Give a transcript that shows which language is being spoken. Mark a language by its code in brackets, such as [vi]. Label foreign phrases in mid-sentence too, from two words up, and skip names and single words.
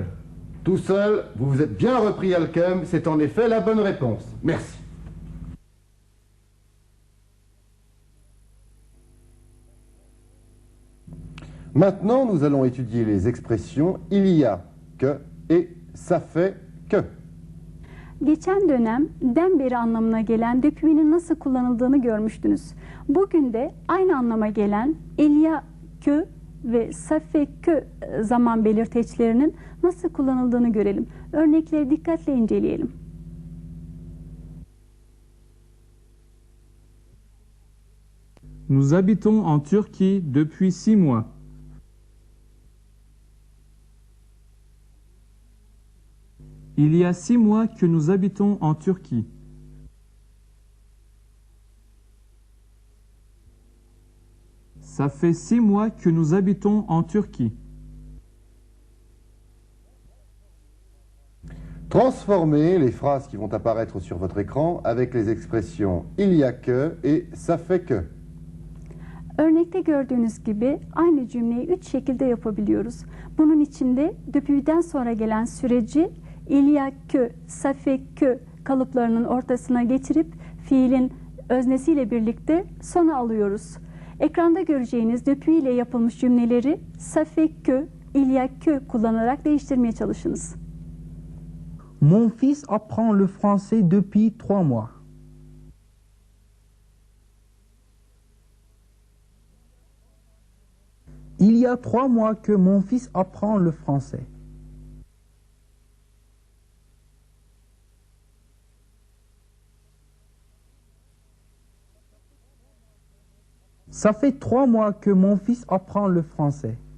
[fr] Tout seul, vous vous êtes bien repris, Halcom. C'est en effet la bonne réponse. Merci. Maintenant, nous allons étudier les expressions il y a que et ça fait que. [tr] Geçen dönem den beri anlamına gelen dökümünün nasıl kullanıldığını görmüştünüz. Bugün de aynı anlama gelen [fr] il y a que [tr] ve [fr] ça fait que [tr] zaman belirteçlerinin nasıl kullanıldığını görelim. Örnekleri dikkatle inceleyelim. [fr] Nous habitons en Turquie depuis 6 mois. Il y a 6 mois que nous habitons en Turquie. Ça fait 6 mois que nous habitons en Turquie. Transformez les phrases qui vont apparaître sur votre écran avec les expressions il y a que et ça fait que. [tr] Örnekte gördüğünüz gibi aynı cümleyi 3 şekilde yapabiliyoruz. Bunun içinde döpüden sonra gelen süreci [fr] il y a que, ça fait que [tr] kalıplarının ortasına getirip fiilin öznesiyle birlikte sona alıyoruz. Ekranda göreceğiniz döpü ile yapılmış cümleleri [fr] ça fait que, il y a que [tr] kullanarak değiştirmeye çalışınız. [fr] Mon fils apprend le français depuis 3 mois. Il y a 3 mois que mon fils apprend le français. Ça fait 3 mois que mon fils apprend le français.